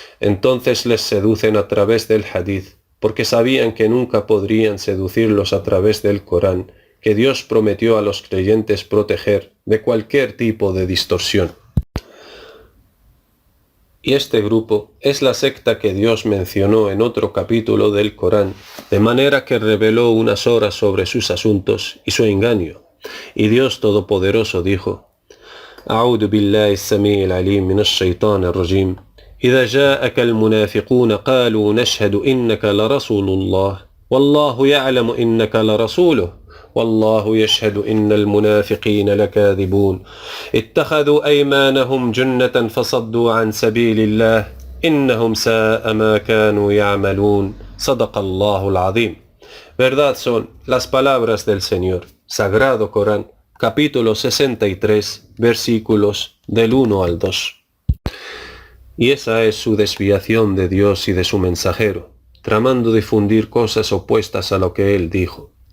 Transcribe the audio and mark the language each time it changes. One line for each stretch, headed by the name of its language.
Spanish: Entonces les seducen a través del hadith, porque sabían que nunca podrían seducirlos a través del Corán, que Dios prometió a los creyentes proteger de cualquier tipo de distorsión. Y este grupo es la secta que Dios mencionó en otro capítulo del Corán, de manera que reveló unas horas sobre sus asuntos y su engaño. Y Dios Todopoderoso dijo:
Arabic: أعوذ بالله السميع العليم من الشيطان الرجيم إذا جاءك المنافقون قالوا نشهد إنك لرسول الله والله يعلم إنك لرسوله والله يشهد إن المنافقين لكاذبون اتخذوا أيمانهم جنة فصدوا عن سبيل الله إنهم ساء ما كانوا يعملون صدق الله العظيم.
Spanish: Verdad son las palabras del Señor. Sagrado Corán, capítulo 63, versículos del 1 al 2. Y esa es su desviación de Dios y de su mensajero, tramando difundir cosas opuestas a lo que Él dijo.